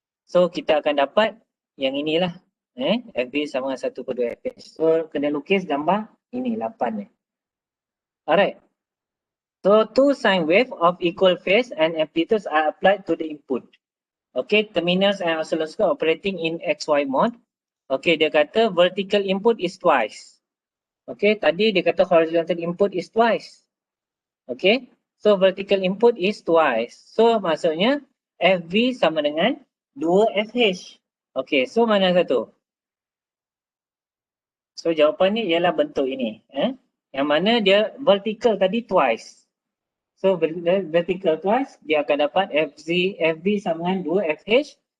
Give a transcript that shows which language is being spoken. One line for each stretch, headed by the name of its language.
Malay: So kita akan dapat yang inilah FV sama dengan 1/2 FH. So kena lukis gambar ini 8 ni. Alright.
English: So two sine wave of equal phase and amplitudes are applied to the input. Okay, terminals and oscilloscope operating in XY mode. Okay,
Malay: dia kata
English: vertical input is twice. Okay,
Malay: tadi dia kata
English: horizontal input is twice. Okay, So vertical input is twice.
Malay: So maksudnya FV sama dengan 2FH. Okay, so mana satu? So jawapannya ialah bentuk ini. Yang mana dia vertical tadi twice. So vertical twice, dia akan dapat FV sama dengan 2FH.